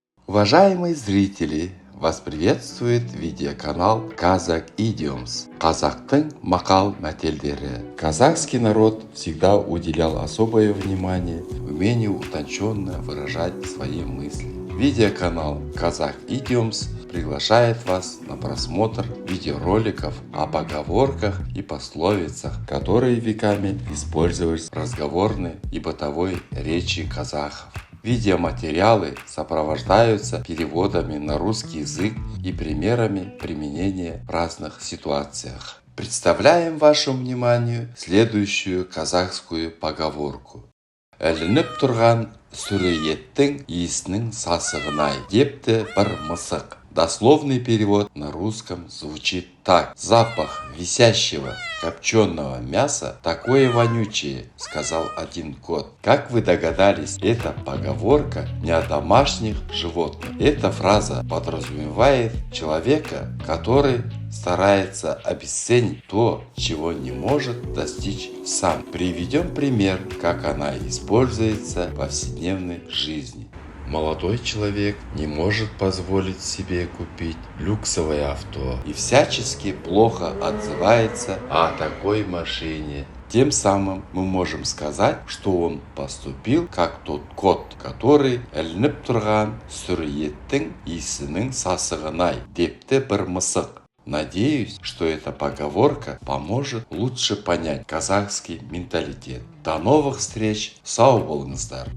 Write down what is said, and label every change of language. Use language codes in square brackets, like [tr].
[ru] Уважаемые зрители, вас приветствует видеоканал Kazakh Idioms. [kk] Казахтың мақал мәтелдері. [ru] Казахский народ всегда уделял особое внимание умению утонченно выражать свои мысли. Видеоканал Kazakh Idioms приглашает вас на просмотр видеороликов о поговорках и пословицах, которые веками использовались в разговорной и бытовой речи казахов. Видеоматериалы сопровождаются переводами на русский язык и примерами применения в разных ситуациях. Представляем вашему вниманию следующую казахскую поговорку. [kk] Ілініп тұрған сүрі еттің иісінің сасығын-ай, депті бір мысық. [ru] Дословный перевод на русском звучит так. Запах висящего копченого мяса такое вонючее, сказал один кот. Как вы догадались, эта поговорка не о домашних животных. Эта фраза подразумевает человека, который старается обесценить то, чего не может достичь сам. Приведем пример, как она используется в повседневной жизни. Молодой человек не может позволить себе купить люксовое авто и всячески плохо отзывается о такой машине. Тем самым мы можем сказать, что он поступил как тот кот, который [kk] ілініп тұрған сүрі еттің иісінің сасығын-ай, депті бір мысық. [ru] Надеюсь, что эта поговорка поможет лучше понять казахский менталитет. До новых встреч, [kk] сау болыңыздар!